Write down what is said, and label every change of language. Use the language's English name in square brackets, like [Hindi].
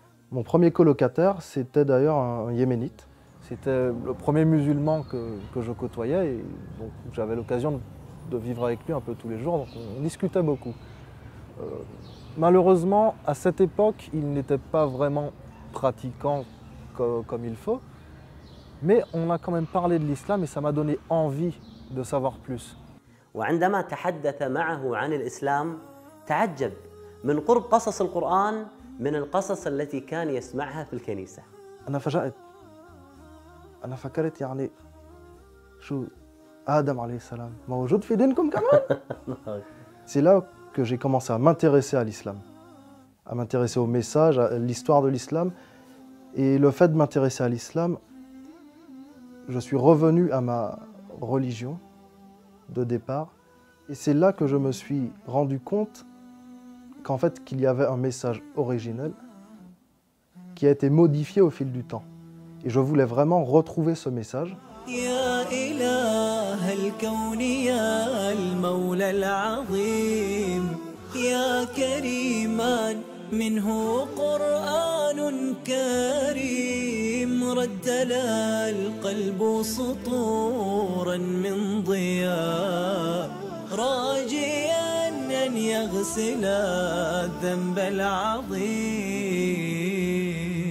[French] Mon premier colocataire, c'était d'ailleurs un yéménite. C'était le premier musulman que je côtoyais et donc j'avais l'occasion de vivre avec lui un peu tous les jours, donc on discutait beaucoup. Malheureusement, à cette époque, il n'était pas vraiment pratiquant comme il faut, mais on a quand même parlé de l'islam et ça m'a donné envie de savoir plus. [Arabic] وعندما تحدث معه عن الإسلام تعجب من قرب قصص القرآن من القصص التي كان يسمعها في الكنيسة. أنا فجأت، أنا فكرت يعني شو آدم عليه السلام موجود في دينكم كمان؟ [French] C'est là que j'ai commencé à m'intéresser à l'islam, à m'intéresser au message, à l'histoire de l'islam. Et le fait de m'intéresser à l'islam, je suis revenu à ma religion de départ. Et c'est là que je me suis rendu compte qu'en fait, qu'il y avait un message originel qui a été modifié au fil du temps. Et je voulais vraiment retrouver ce message. [Arabic] يا إله الكون يا المولى العظيم يا كريما منه قرآن كريم رتل القلب سطورا من ضياء راجيا أن يغسل الذنب العظيم.